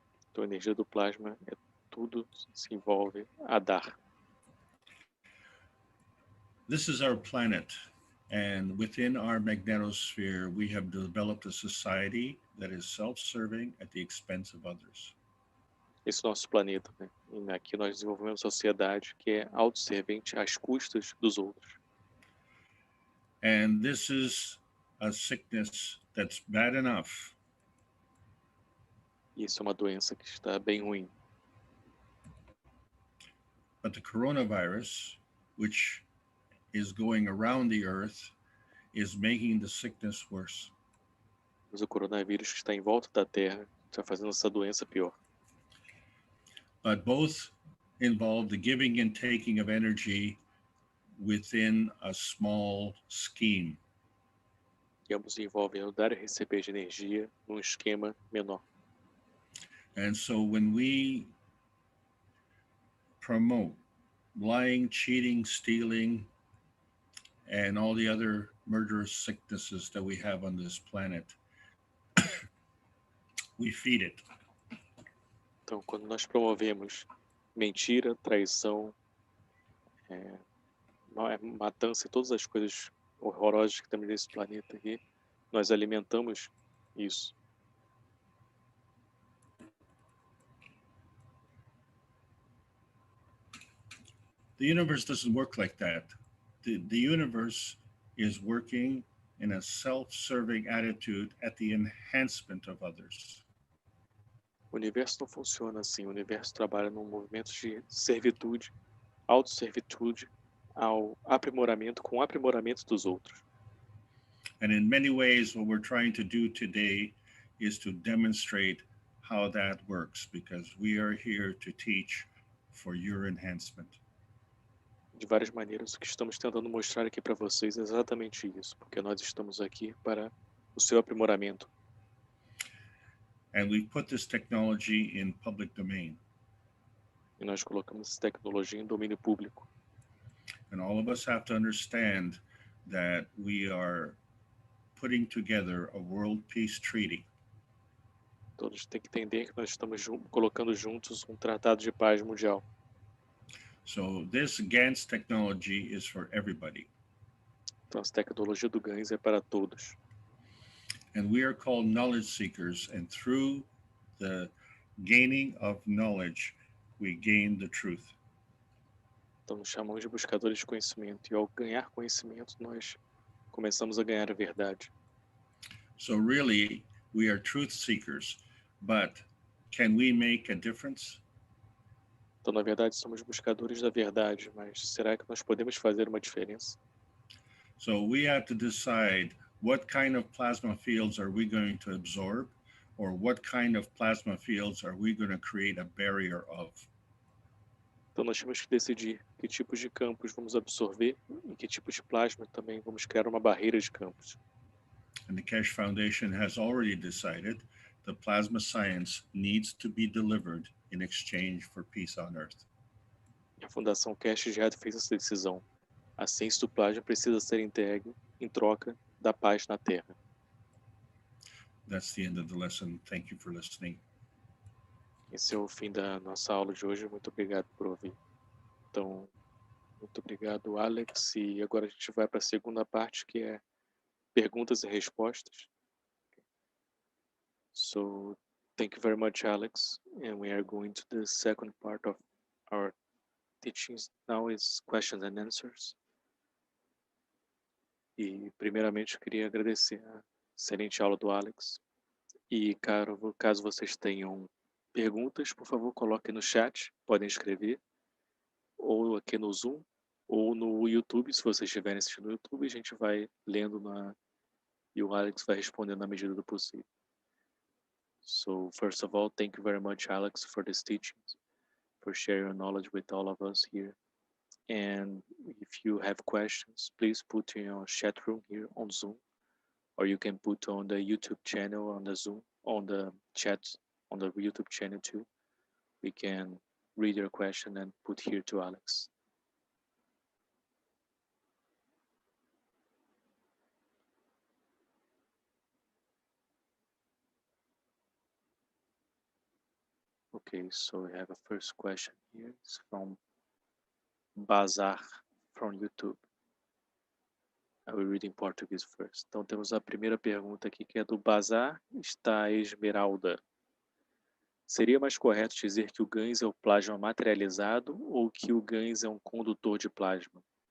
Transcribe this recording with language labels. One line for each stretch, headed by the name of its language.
Portuguese: Então a energia do plasma é tudo se envolve a dar.
English: This is our planet, and within our magnetosphere, we have developed a society that is self-serving at the expense of others.
Portuguese: Esse é o nosso planeta, né? E aqui nós desenvolvemos uma sociedade que é autosservente às custas dos outros.
English: And this is a sickness that's bad enough.
Portuguese: E isso é uma doença que está bem ruim.
English: But the coronavirus, which is going around the earth, is making the sickness worse.
Portuguese: Mas o coronavírus que está em volta da Terra está fazendo essa doença pior.
English: But both involve the giving and taking of energy within a small scheme.
Portuguese: E ambos envolvem o dar e receber de energia num esquema menor.
English: And so when we promote lying, cheating, stealing, and all the other murderous sicknesses that we have on this planet, we feed it.
Portuguese: Então, quando nós promovemos mentira, traição, matança e todas as coisas horrorosas que temos nesse planeta aqui, nós alimentamos isso.
English: The universe doesn't work like that. The universe is working in a self-serving attitude at the enhancement of others.
Portuguese: O universo não funciona assim. O universo trabalha num movimento de servitude, autosservitude, ao aprimoramento, com o aprimoramento dos outros.
English: And in many ways, what we're trying to do today is to demonstrate how that works, because we are here to teach for your enhancement.
Portuguese: De várias maneiras, o que estamos tentando mostrar aqui para vocês é exatamente isso, porque nós estamos aqui para o seu aprimoramento.
English: And we put this technology in public domain.
Portuguese: E nós colocamos essa tecnologia em domínio público.
English: And all of us have to understand that we are putting together a world peace treaty.
Portuguese: Todos têm que entender que nós estamos colocando juntos um tratado de paz mundial.
English: So this Gans technology is for everybody.
Portuguese: Então, essa tecnologia do Gans é para todos.
English: And we are called knowledge seekers, and through the gaining of knowledge, we gain the truth.
Portuguese: Então, nos chamamos de buscadores de conhecimento, e ao ganhar conhecimento, nós começamos a ganhar a verdade.
English: So really, We are truth seekers, but can we make a difference?
Portuguese: Então, na verdade, somos buscadores da verdade, mas será que nós podemos fazer uma diferença?
English: So we have to decide what kind of plasma fields are we going to absorb, or what kind of plasma fields are we going to create a barrier of?
Portuguese: Então, nós temos que decidir que tipos de campos vamos absorver e que tipos de plasma também vamos criar uma barreira de campos.
English: And the Keshe Foundation has already decided that plasma science needs to be delivered in exchange for peace on Earth.
Portuguese: E a Fundação Keshe já fez essa decisão. A ciência do plasma precisa ser entregue em troca da paz na Terra.
English: That's the end of the lesson. Thank you for listening.
Portuguese: Esse é o fim da nossa aula de hoje. Muito obrigado por ouvir. Então, muito obrigado, Alex. E agora a gente vai para a segunda parte, que é perguntas e respostas.
English: So, thank you very much, Alex. And we are going to the second part of our teachings. Now is questions and answers.
Portuguese: E, primeiramente, eu queria agradecer a excelente aula do Alex. E, caso vocês tenham perguntas, por favor, coloquem no chat. Podem escrever. Ou aqui no Zoom. Ou no YouTube, se vocês estiverem assistindo no YouTube. A gente vai lendo e o Alex vai respondendo na medida do possível.
English: So, first of all, thank you very much, Alex, for this teachings, for sharing your knowledge with all of us here. And if you have questions, please put in your chat room here on Zoom, or you can put on the YouTube channel on the Zoom, on the chat, on the YouTube channel too. We can read your question and put here to Alex. Okay, so we have a first question here. It's from Bazar from YouTube. I will read in Portuguese first.
Portuguese: Então temos a primeira pergunta aqui, que é do Bazar, está Esmeralda. Seria mais correto dizer que o Gans é o plasma materializado ou que o Gans é um condutor de plasma?